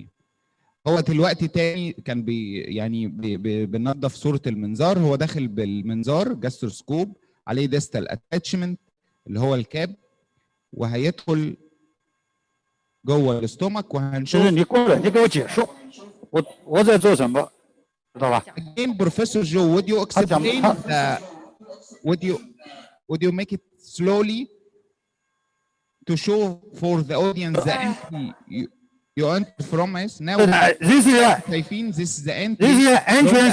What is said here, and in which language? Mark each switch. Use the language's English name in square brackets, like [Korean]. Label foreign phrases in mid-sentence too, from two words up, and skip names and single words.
[Arabic] هو دلوقتي تاني كان بننظف صوره المنظار. هو داخل بالمنظار جاستروسكوب عليه [English] distal attachment [Arabic] اللي هو الكاب، وهيدخل جوه الاستومك وهنشوف. [Chinese] 我在做什么，知道吧？ [English] Again, Professor Joe, would you explain the, would you make it slowly to show for the audience the entry you enter from us? Now This this is the entry is the entrance